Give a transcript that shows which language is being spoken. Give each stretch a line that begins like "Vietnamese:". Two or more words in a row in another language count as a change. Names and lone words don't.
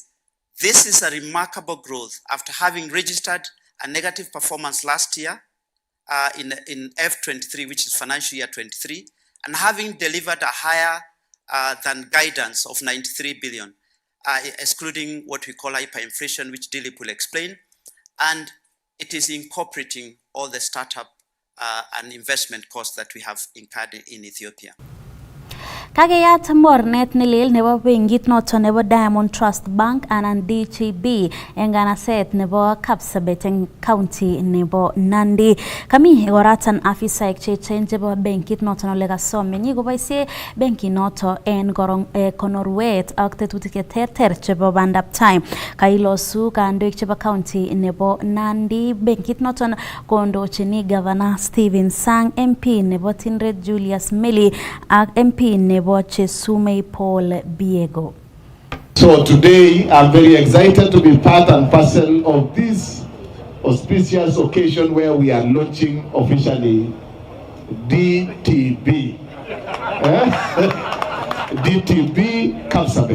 English: This is a remarkable growth after having registered a negative performance last year in F23, which is financial year 23, and having delivered a higher than guidance of 93 billion. Excluding what we call hyperinflation, which Dilip will explain, and it is incorporating all the startup and investment costs that we have incurred in Ethiopia.
Kalenjin: Kakeyat mornet nelel nebo benkit noton nebo Diamond Trust Bank anan DTB eng nganaset nebo Kapsabet eng county nebo Nandi. Kami igoratan afisaek chechen chebo benkit noton ole kasomenyi koboisie benkit noton en konorwet ak tetutik cheterter chebo bandab tai. Kailosu kandoik chebo county nebo Nandi benkit noton kondochini Governor Stephen Sang, MP nebo Tindret Julius Meli ak MP nebo Chesumei Paul Biego.
English: So today I'm very excited to be part and parcel of this auspicious occasion where we are launching officially DTB. DTB Kapsabet.